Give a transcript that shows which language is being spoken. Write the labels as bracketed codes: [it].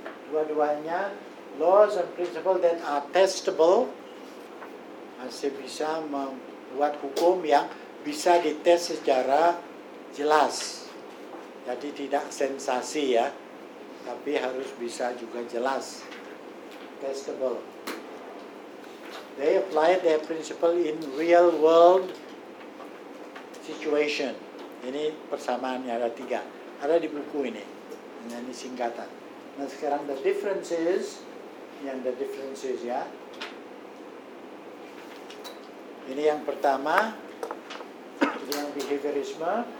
[id] Dua-duanya [en] laws and principles that are testable, [id] masih bisa membuat hukum yang bisa dites secara jelas. Jadi tidak sensasi ya, tapi harus bisa juga jelas, testable. [en] They apply their principle in real world situation. [id] Ini persamaannya ada tiga, ada di buku ini. Ini singkatan. Nah sekarang [en] the differences, [id] yang the differences ya. Ini yang pertama, ini yang behaviorisme.